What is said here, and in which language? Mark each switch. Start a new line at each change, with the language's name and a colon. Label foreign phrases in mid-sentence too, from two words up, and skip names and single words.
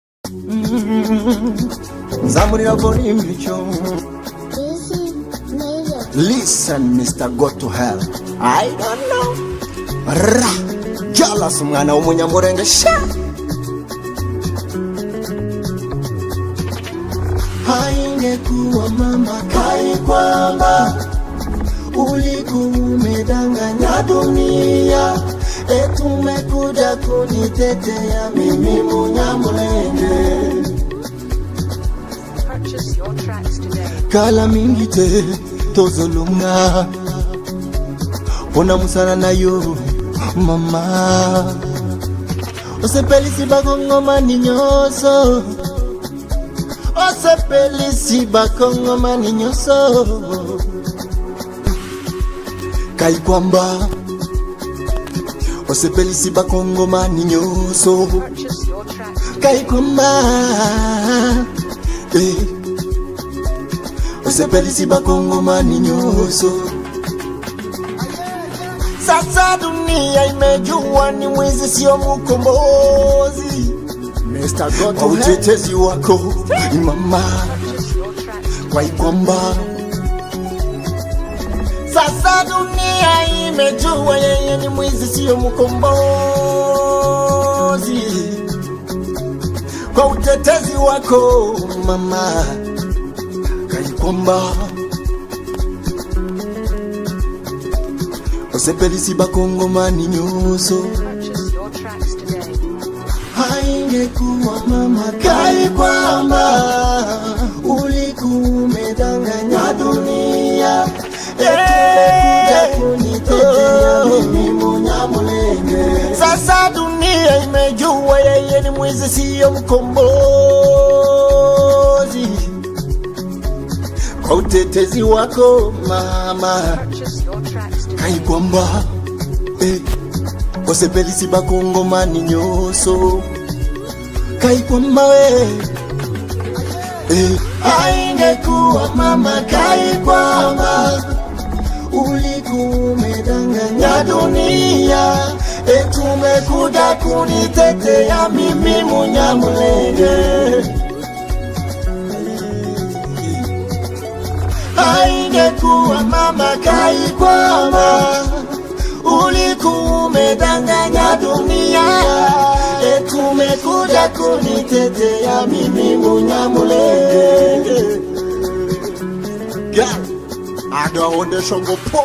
Kinyarwanda: Zamurira volume yo.
English: Listen, Mr. Go to hell. I don't know. Ra, jealous
Kinyarwanda: mwana w'umunyamurenge sha.
Swahili: Haingekuwa mama kai kwamba ulikumedanganya dunia, tumekuja kunitetea mimi Munyamulenge.
Lingala: Kala mingi te tozolunga pona musana na yo mama, osepelisi bakongomani nyoso, osepelisi bakongomani nyoso.
Swahili: Kai kwamba
Lingala: osepelisi bakongomani nyoso,
Swahili: kai kwamba
Lingala: osepelisi bakongomani nyoso.
Swahili: Sasa dunia imejua ni mwizi sio mkombozi. Mr. Goto utetezi wako mama, kwa kwamba sasa dunia imejua yeye ni mwizi sio mkombozi. Kwa utetezi wako mama, kwa kwamba
Lingala: osepelisi bakongomani nyoso.
Swahili: Haingekuwa mama kai kwamba ulikumedanganya dunia, tumekuja kunitetea mimi Munyamulenge. Sasa dunia imejua yeye ni mwizi sio mkombozi. Kwa utetezi wako mama, kai kwamba
Lingala: osepelisi bakongomani nyoso.
Swahili: Kai kwamba haingekuwa mama kai kwamba ulikumedanganya dunia, tumekuja kunitetea mimi Munyamulenge. Haingekuwa mama kai kwamba ulikumedanganya dunia, tumekuja kunitetea mimi Munyamulenge.
English: God, I don't want to show po.